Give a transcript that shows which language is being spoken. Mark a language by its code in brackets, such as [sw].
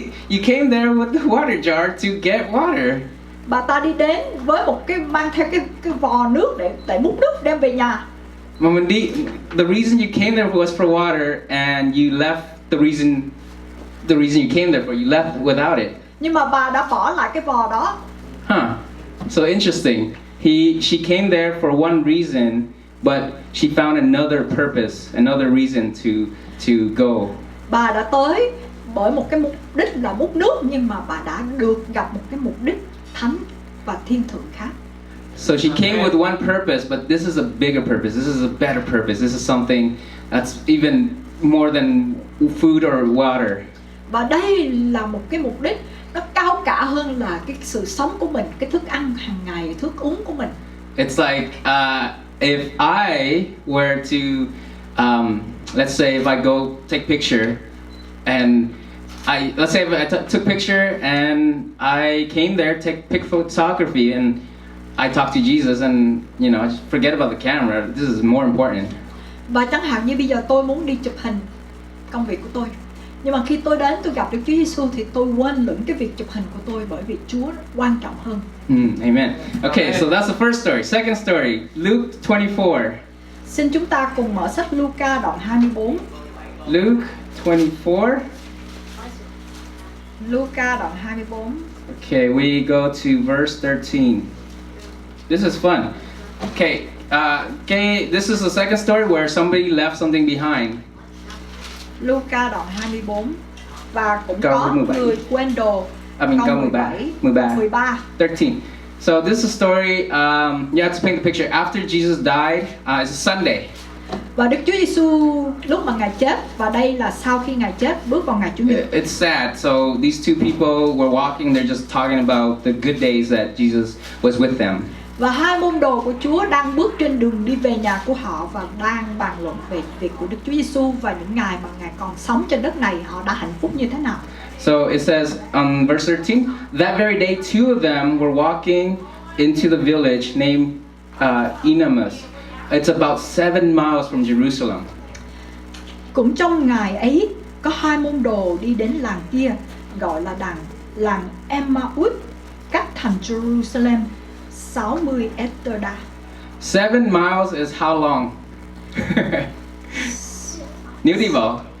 [en] You came there with the water jar to get water. [vi] Bà ta đi đến với một cái mang theo cái vò nước để múc nước đem về nhà. Mà mình đi, [en] the reason you came there was for water, and you left the reason you came there for. You left without it. [vi] Nhưng mà bà đã bỏ lại cái vò đó. [en] Huh. So interesting. She came there for one reason, but she found another purpose, another reason to go. [vi] Bà đã tới bởi một cái mục đích là múc nước, nhưng mà bà đã được gặp một cái mục đích thánh và thiên thượng khác. [en] So she came with one purpose, but this is a bigger purpose. This is a better purpose. This is something that's even more than food or water. [vi] Và đây là một cái mục đích nó cao cả hơn là cái sự sống của mình, cái thức ăn hàng ngày, thức uống của mình. [en] It's like if I were to, let's say if I go take picture, and let's say if I took picture and I came there, pick photography, and I talk to Jesus, and you know, just forget about the camera. This is more important. [vi] Và chẳng hạn như bây giờ tôi muốn đi chụp hình công việc của tôi, nhưng mà khi tôi đến tôi gặp Đức Chúa Giêsu thì tôi quên lửng cái việc chụp hình của tôi, bởi vì Chúa quan trọng hơn. [en] Amen. Okay, so that's the first story. Second story, Luke 24. [vi] Xin chúng ta cùng mở sách Luca đoạn 24. [en] Luke 24. [vi] Luca đoạn 24. [en] Okay, we go to verse 13. This is fun. Okay, this is the second story where somebody left something behind. [vi] Luca đoạn 24. Và cũng Câu có 17. người quên đồ. Câu 13. 13. [en] So this is a story, you have to paint the picture. After Jesus died, it's a Sunday. [vi] Và Đức Chúa Giêsu lúc mà Ngài chết, và đây là sau khi Ngài chết bước vào ngày Chủ nhật. [en] It's sad. So these two people were walking, they're just talking about the good days that Jesus was with them. [vi] Và hai môn đồ của Chúa đang bước trên đường đi về nhà của họ và đang bàn luận về việc của Đức Chúa Giêsu và những ngày mà Ngài còn sống trên đất này, họ đã hạnh phúc như thế nào. [en] So it says on verse 13, that very day two of them were walking into the village named Emmaus. It's about 7 miles from Jerusalem. [vi] Cũng trong ngày ấy, có 2 môn đồ đi đến làng kia gọi là làng Emmaus, cách thành Jerusalem 60 estada. [en] 7 miles is how long? [vi] Nếu đi bộ.